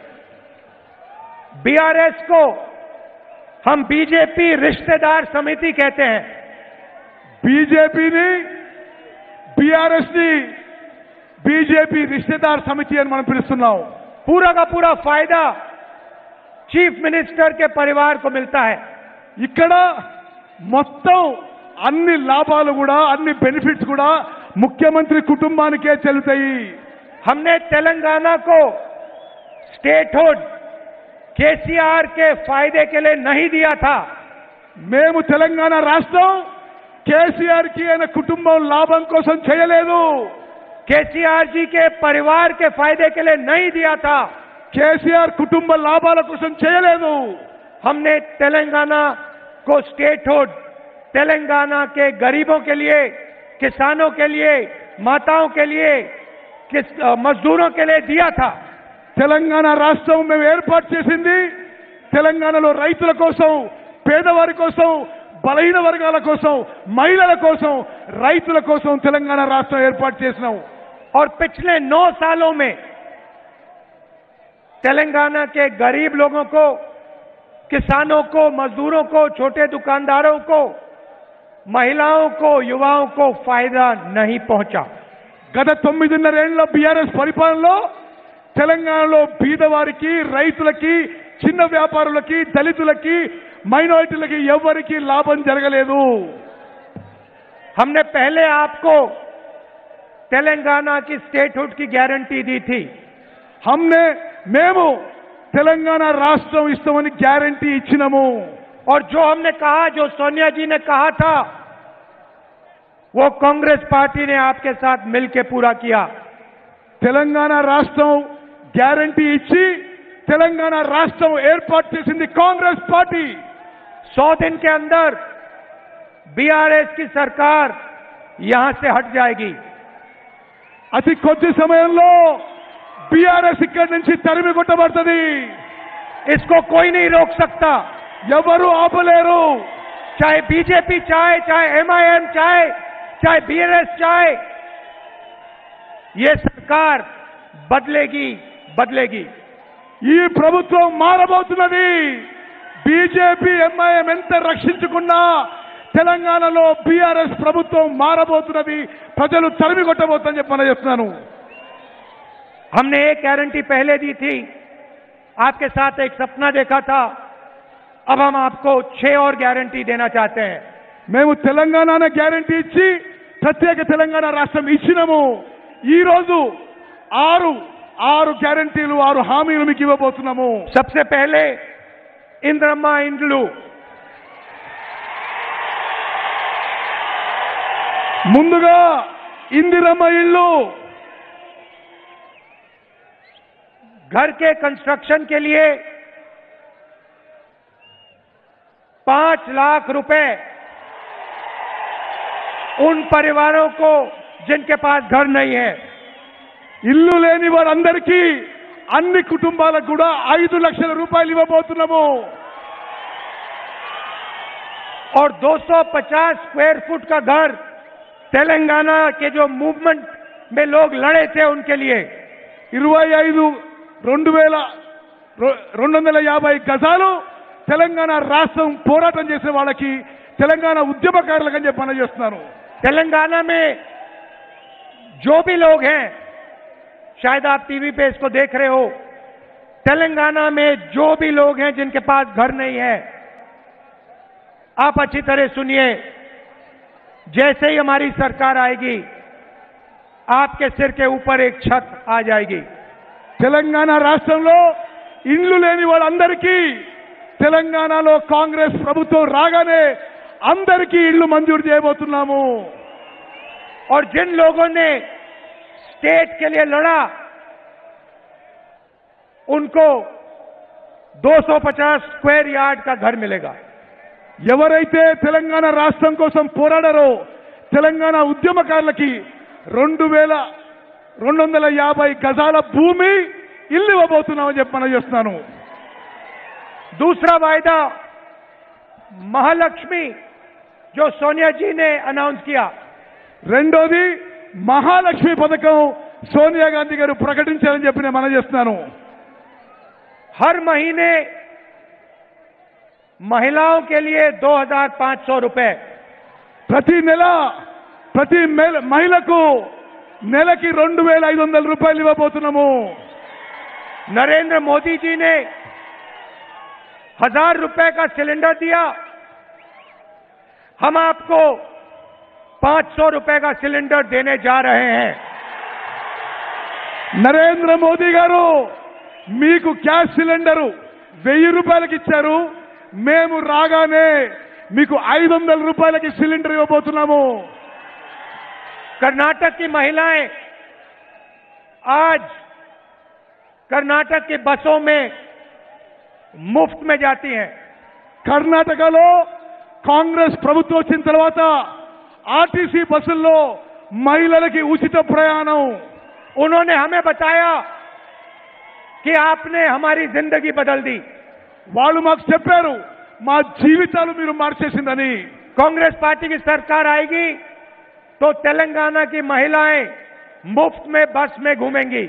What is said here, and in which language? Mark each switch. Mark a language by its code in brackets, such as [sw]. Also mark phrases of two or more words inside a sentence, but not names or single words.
[hi] बीआरएस को हम बीजेपी रिश्तेदार समिति कहते हैं. [te] బీజేపీని, బీఆర్ఎస్ ని బీజేపీ రిశ్తేదార్ సమితి అని మనం పిలుస్తున్నాం. [hi] पूरा का पूरा फायदा [en] chief minister [hi] के परिवार को मिलता है. [te] ఇక్కడ మొత్తం అన్ని లాభాలు కూడా, అన్ని బెనిఫిట్స్ కూడా ముఖ్యమంత్రి కుటుంబానికే చెల్లుతాయి. [hi] हमने तेलंगाना को स्टेटहुड केसीआर के फायदे के लिए नहीं दिया था. [te] మేము తెలంగాణ రాష్ట్రం కేసీఆర్ కి ఆయన కుటుంబం లాభం కోసం చేయలేదు. [hi] केसीआर जी के परिवार के फायदे के लिए नहीं दिया था. [te] కేసీఆర్ కుటుంబ లాభాల కోసం చేయలేదు. [hi] हमने तेलंगाना को स्टेटहुड तेलंगाना के गरीबों के लिए, किसानों के लिए, माताओं के लिए, मजदूरों के लिए दिया था। [te] తెలంగాణ రాష్ట్రం మేము ఏర్పాటు చేసింది తెలంగాణలో రైతుల కోసం, పేదవారి కోసం, బలహీన వర్గాల కోసం, మహిళల కోసం, రైతుల కోసం తెలంగాణ రాష్ట్రం ఏర్పాటు చేసినాం। [hi] और पिछले 9 सालों में तेलंगाना के गरीब लोगों को, किसानों को, मजदूरों को, छोटे दुकानदारों को, महिलाओं को, युवाओं को फायदा नहीं पहुंचा। [te] గత 9.5 ఏళ్ల బీఆర్ఎస్ పరిపాలనలో తెలంగాణలో బీదవారికి, రైతులకి, చిన్న వ్యాపారులకి, దళితులకి, మైనారిటీలకి ఎవరికి లాభం జరగలేదు। [hi] हमने पहले आपको तेलंगाना की स्टेटहुड की गारंटी दी थी। [te] మేము తెలంగాణ రాష్ట్రం ఇస్తామని గ్యారంటీ ఇచ్చినాము। [hi] और जो हमने कहा, जो सोनिया जी ने कहा था, वो कांग्रेस पार्टी ने आपके साथ मिलकर पूरा किया। [te] తెలంగాణ రాష్ట్రం గ్యారంటీ ఇచ్చి తెలంగాణ రాష్ట్రం ఏర్పాటు చేసింది కాంగ్రెస్ పార్టీ। [hi] 100 दिन के अंदर बीआरएस की सरकार यहां से हट जाएगी। [te] అతి కొద్ది సమయంలో బీఆర్ఎస్ ఇక్కడి నుంచి తరిమి కొట్టబడుతుంది। [hi] इसको कोई नहीं रोक सकता, [te] ఎవరు ఆపలేరు। [hi] चाहे बीजेपी चाहे, चाहे एमआईएम चाहे बीआरएस चाहे, ये सरकार बदलेगी। [te] ఈ ప్రభుత్వం మారబోతున్నది। బీజేపీ, ఎంఐఎం ఎంత రక్షించుకున్నా తెలంగాణలో బీఆర్ఎస్ ప్రభుత్వం మారబోతున్నది। ప్రజలు తరిమి కొట్టబోతుందని చెప్పి చెప్తున్నాను। [hi] हमने एक गारंटी पहले दी थी, आपके साथ एक सपना देखा था। अब हम आपको 6 और गारंटी देना चाहते हैं। [te] మేము తెలంగాణ గ్యారంటీ ఇచ్చి ప్రత్యేక తెలంగాణ రాష్ట్రం ఇచ్చినాము। ఈ రోజు 6 గ్యారంటీలు, 6 హామీలు మీకు ఇవ్వబోతున్నాము। [hi] सबसे पहले इंद्रम्मा इंड्लू, [te] ముందుగా ఇందిరమ్మ ఇల్లు, [hi] घर के कंस्ट्रक्शन के लिए 5 लाख रुपए उन परिवारों को जिनके पास घर नहीं है। [te] ఇల్లు లేని వారందరికీ, అన్ని కుటుంబాలకు కూడా 5 లక్షల రూపాయలు ఇవ్వబోతున్నాము। [hi] और 250 [en] square foot [hi] का घर तेलंगाना के जो मूवमेंट में लोग लड़े थे उनके लिए [te] 250 గజాలు తెలంగాణ రాష్ట్రం పోరాటం చేసే వాళ్ళకి, తెలంగాణ ఉద్యమకారులకు అని చెప్పి చేస్తున్నాను। [hi] तेलंगाना में जो भी लोग हैं, शायद आप टीवी पे इसको देख रहे हो, तेलंगाना में जो भी लोग हैं जिनके पास घर नहीं है, आप अच्छी तरह सुनिए। जैसे ही हमारी सरकार आएगी, आपके सिर के ऊपर एक छत आ जाएगी। [te] తెలంగాణ రాష్ట్రంలో ఇండ్లు లేని వాళ్ళందరికీ తెలంగాణలో కాంగ్రెస్ ప్రభుత్వం రాగానే అందరికీ ఇళ్లు మంజూరు చేయబోతున్నాము। [hi] और जिन लोगों ने स्टेट के लिए लड़ा, उनको 250 [en] square yard [hi] का घर मिलेगा। [te] ఎవరైతే తెలంగాణ రాష్ట్రం కోసం పోరాడారో తెలంగాణ ఉద్యమకారులకి 2250 గజాల భూమి, ఇల్లు ఇవ్వబోతున్నామని చెప్పి చేస్తున్నాను। [hi] दूसरा वायदा महालक्ष्मी, जो सोनिया जी ने अनाउंस किया। [te] రెండోది మహాలక్ష్మి పథకం సోనియా గాంధీ గారు ప్రకటించారని చెప్పి నేను మనం చేస్తున్నాను। [hi] हर महीने महिलाओं के लिए 2500 रुपए, [te] ప్రతి నెల ప్రతి మహిళకు నెలకి 2500 రూపాయలు ఇవ్వబోతున్నాము। [hi] नरेंद्र मोदी जी ने 1000 रुपए का सिलेंडर दिया, हम आपको 500 रुपए का सिलेंडर देने जा रहे हैं। [te] నరేంద్ర మోదీ గారు మీకు గ్యాస్ సిలిండరు 1000 రూపాయలకి ఇచ్చారు, మేము రాగానే మీకు 500 రూపాయలకి సిలిండర్ ఇవ్వబోతున్నాము। [hi] कर्नाटक की महिलाएं आज कर्नाटक की बसों में मुफ्त में जाती हैं। [te] కర్ణాటకలో కాంగ్రెస్ ప్రభుత్వం వచ్చిన తర్వాత ఆర్టీసీ బస్సుల్లో మహిళలకి ఉచిత ప్రయాణం. [hi] उन्होंने हमें बताया कि आपने हमारी जिंदगी बदल दी. [te] వాళ్ళు మాకు చెప్పారు మా జీవితాలు మీరు మార్చేసిందని. [hi] कांग्रेस पार्टी की सरकार आएगी तो तेलंगाना की महिलाएं मुफ्त में बस में घूमेंगी.